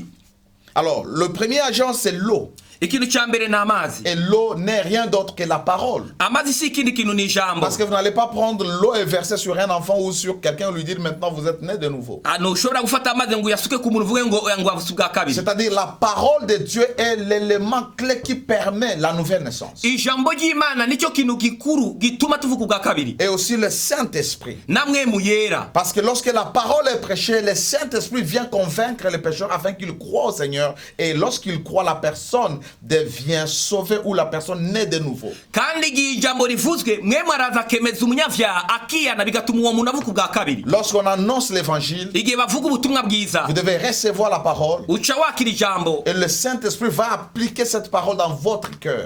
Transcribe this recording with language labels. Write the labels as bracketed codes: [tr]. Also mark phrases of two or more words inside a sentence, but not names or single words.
[fr] Alors, le premier agent, c'est l'eau. [rw] Ikintu cya mbere n'amazi. [fr] Et l'eau n'est rien d'autre que la parole. [rw] Amazi si ikindi kintu ni ijambo. [fr] Parce que vous n'allez pas prendre l'eau et verser sur un enfant ou sur quelqu'un et lui dire maintenant vous êtes né de nouveau. [rw] Ntushobora gufata amazi ngo uyasuke ku muntu uvuge ngo avutse bwa kabiri. [fr] C'est-à-dire la parole de Dieu est l'élément clé qui permet la nouvelle naissance. [rw] Ijambo ry'Imana nicyo kintu gikuru gituma tuvuka bwa kabiri. [fr] Et aussi le Saint-Esprit. [rw] Namwe mu yera. [fr] Parce que lorsque la parole est prêchée, le Saint-Esprit vient convaincre les pécheurs afin qu'ils croient au Seigneur. Et lorsqu'ils croient, la personne devient sauvée ou la personne naît de nouveau. Lorsqu'on annonce l'évangile, vous devez recevoir la parole et le Saint-Esprit va appliquer cette parole dans votre cœur.